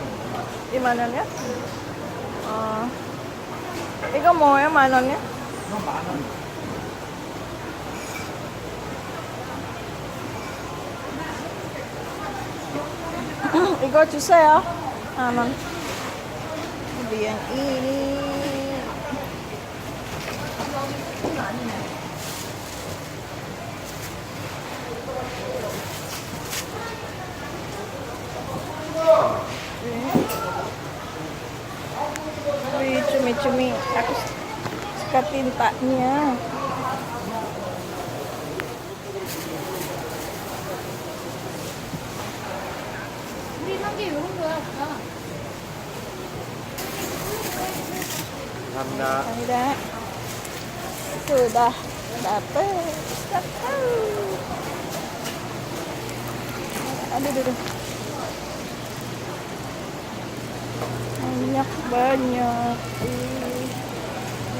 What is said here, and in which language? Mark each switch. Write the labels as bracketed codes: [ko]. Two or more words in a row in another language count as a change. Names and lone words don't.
[ko] 2만 원이요? 이거 뭐예요? 10,000원이요? 이건 만 원. 이거 주세요. 1,000원. [id] Ini yang ini. Wih, cumi-cumi. Aku suka tintanya. [ko] 우리 한개 이런 거야, 아까. 감사합니다. [id] Ada. Sudah dapet. Aduh. Banyak.